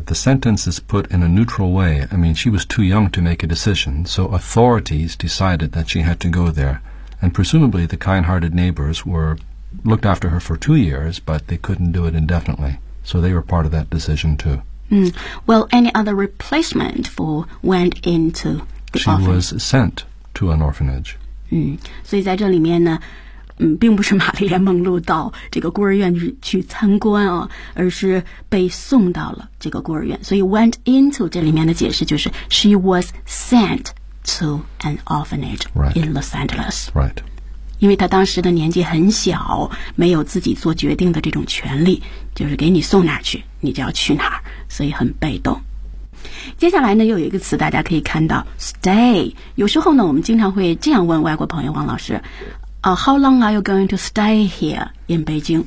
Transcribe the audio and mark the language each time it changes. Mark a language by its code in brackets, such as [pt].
[en] The sentence is put in a neutral way. I mean, she was too young to make a decision, so authorities decided that she had to go there. And presumably the kind-hearted neighbors were looked after her for 2 years, but they couldn't do it indefinitely. So they were part of that decision too. Well, any other replacement for went into the orphanage? She was sent to an orphanage. [zh] 所以在这里面呢，并不是玛丽莲·梦露到这个孤儿院去参观啊，而是被送到了这个孤儿院。所以 [en] went into [zh] 这里面的解释就是 [en] she was sent to an orphanage in Los Angeles. Right. [zh] 因为她当时的年纪很小，没有自己做决定的这种权利，就是给你送哪儿去，你就要去哪儿，所以很被动。接下来呢，又有一个词大家可以看到 stay。有时候呢，我们经常会这样问外国朋友王老师。 [en] How long are you going to stay here in Beijing?